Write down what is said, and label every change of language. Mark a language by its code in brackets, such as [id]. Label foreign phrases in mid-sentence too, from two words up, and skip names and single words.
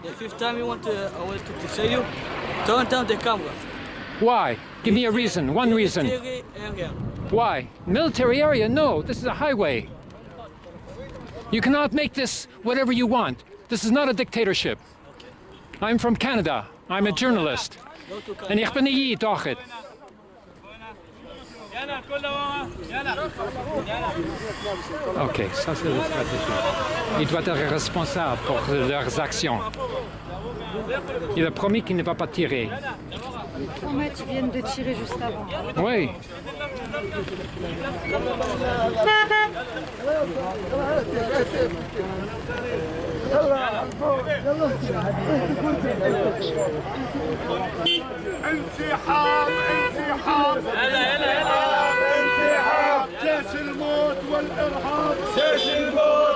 [en] The fifth time I want to say you, turn down the camera. Why? Give me a reason. One reason. Military area. Why? Military area? No, this is a highway. You cannot make this whatever you want. This is not a dictatorship. I'm from Canada. I'm a journalist. [nl] En ik ben hier toch het. [fr] Ok, ça c'est la stratégie. Il doit être responsable pour leurs actions. Il a promis qu'il ne va pas tirer. Ils viennent de tirer juste avant. Oui. [ar] انسحاب انسحاب انسحاب جيش الموت والارهاب جيش الموت